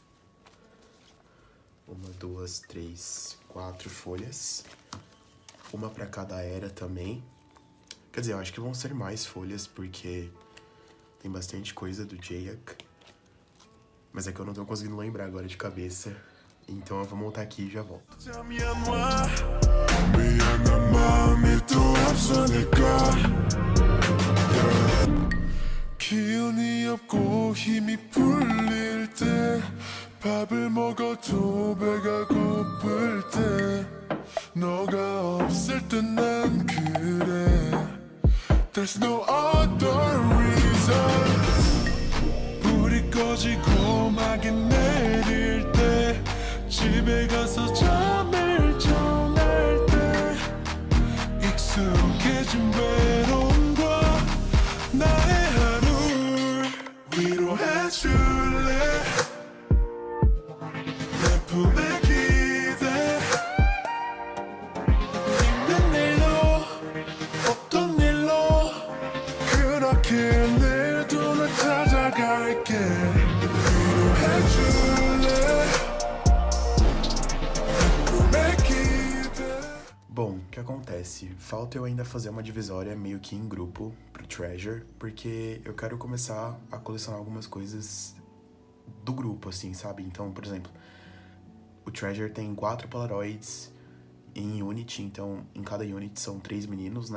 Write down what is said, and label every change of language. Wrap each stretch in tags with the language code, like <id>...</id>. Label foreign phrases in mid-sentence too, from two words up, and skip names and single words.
<pt>1, 2, 3, 4 folhas. Uma pra cada era também. Quer dizer, eu acho que vão ser mais folhas porque tem bastante coisa do Jayak. Mas é que eu não tô conseguindo lembrar agora de cabeça. Então eu vou montar aqui e já volto.</pt> <ko>기운이 없고 힘이 풀릴 때 밥을 먹어도 배가 고플 때 너가 없을 때 난 그래</ko> <en>There's no other reason</en> <ko>불이 꺼지고 막이 내릴 때 집에 가서 잠을 청할 때 익숙해진 외로움과 나의 하루를 위로해줄래 내 품에 기대 힘든 일도 없던 일로 그렇게 내일도 널 찾아갈게 위로해줄래 내 품에 기대.</ko> <pt>Bom, o que acontece? Falta eu ainda fazer uma divisória meio que em grupo pro Treasure, porque eu quero começar a colecionar algumas coisas do grupo, assim, sabe? Então, por exemplo, o Treasure tem 4 Polaroids em Unity, então em cada Unity são 3 meninos, né?</pt>